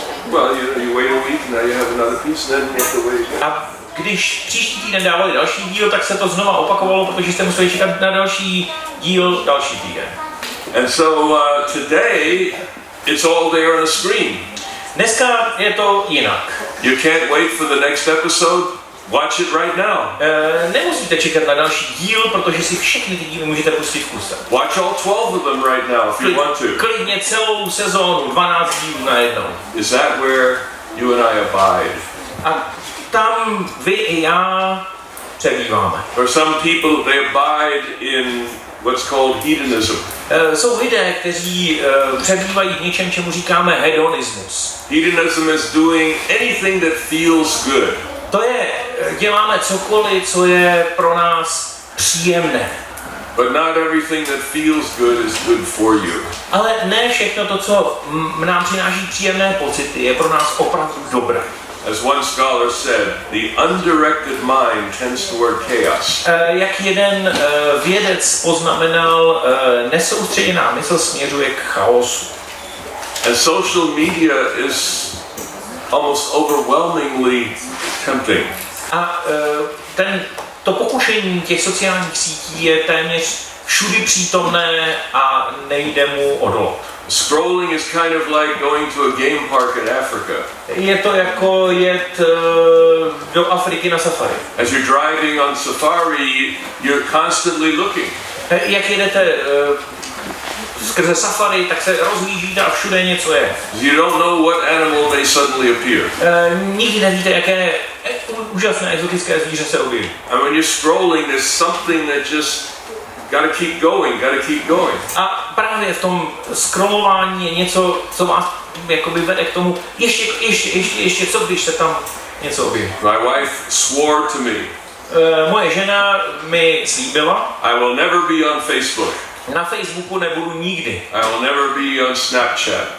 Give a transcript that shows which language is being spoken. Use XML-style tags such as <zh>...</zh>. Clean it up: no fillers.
<en>Well, you wait a week, now you have another piece, then you have to wait again.</en> <cs>a když příští týden dávali další díl, tak se to znova opakovalo, protože jste museli čekat na další díl, další týden.</cs> <en>And so today, it's all there on a screen.</en> <cs>Dneska je to jinak.</cs> <en>You can't wait for the next episode. Watch it right now.</en> <cs>Nemusíte čekat na další díl, protože si všechny ty díly můžete pustit v kuse.</cs> <en>Watch all 12 of them right now if you want to.</en> <cs>Klidně celou sezónu, 12 dílů najednou.</cs> <en>Is that where you and I abide?</en> <cs>A tam vy i já přebýváme.</cs> <en>For some people, they abide in what's called hedonism.</en> <cs>Jsou lidé, kteří přebývají v něčem, čemu říkáme hedonismus.</cs> <en>Hedonism is doing anything that feels good.</en> <cs>To je, děláme cokoliv, co je pro nás příjemné.</cs> <en>But not everything that feels good is good for you.</en> <cs>Ale ne všechno to, co nám přináší příjemné pocity, je pro nás opravdu dobré.</cs> <en>As one scholar said, the undirected mind tends toward chaos.</en> <cs>Jak jeden vědec poznamenal, nesoustředěná mysl směřuje k chaosu.</cs> <en>And social media is almost overwhelmingly tempting.</en> <cs>A to pokušení těch sociálních sítí je téměř všudy přítomné a nejde mu odolat.</cs> <en>Scrolling is kind of like going to a game park in Africa.</en> <cs>Je to jako jet do Afriky na safari.</cs> <en>As you're driving on safari, you're constantly looking.</en> <cs>Jak jedete skrze safari, tak se rozhlížíte a všude něco je.</cs> <en>You don't know what animal may suddenly appear.</en> <cs>Nikdy nevíte, jaké úžasné exotické zvíře se objeví.</cs> <en>And when you're scrolling, there's something that just gotta keep going, gotta keep going.</en> <cs>A právě v tom scrollování je něco, co vás jakoby vede k tomu, ještě, co když se tam něco objeví.</cs> <en>My wife swore to me.</en> <cs>Moje žena mi slíbila,</cs> <en>I will never be on Facebook.</en> <cs>na Facebooku nebudu nikdy.</cs> <en>I will never be on Snapchat.</en>